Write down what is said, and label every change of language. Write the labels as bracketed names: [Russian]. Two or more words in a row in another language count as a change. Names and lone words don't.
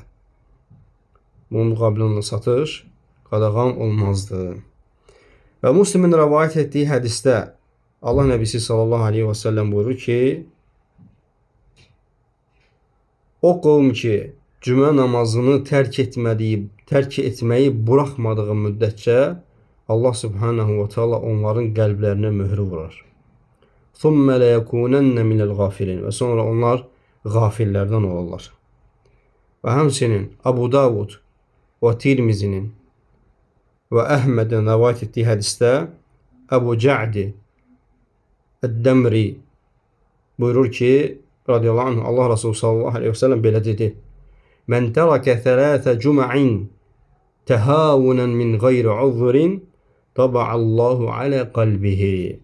[Azerbaijani] Bunun müqabilində olan satış qadağan olmazdı. Və Müslimin rəvayət etdiyi hədisdə Allah Nəbisi [Arabic] صلى الله عليه وسلم [Azerbaijani] buyurur ki, o qovm ki, cümə namazını tərk etməyi buraxmadığı müddətcə Allah [Arabic] سبحانه وتعالى [Azerbaijani] onların qəlblərinə möhrü vurar. [Arabic] ثُمَّ لَيَكُونَنَّ مِنَ الْغَافِلِينَ [Azerbaijani] Və sonra onlar qafillərdən olurlar. Və həmçinin Abu Davud və Tirmizinin və Əhmədin rəvayət etdiyi hədisdə Əbu Ca'di Əd-Dəmri buyurur ki, [Arabic] رضي الله عنه, [Azerbaijani] Allah Resulü [Arabic] صلى الله عليه وسلم [Azerbaijani] belə dedi: [Arabic] من ترك ثلاث جمع تهاوناً من غير عذر طبع الله على قلبه.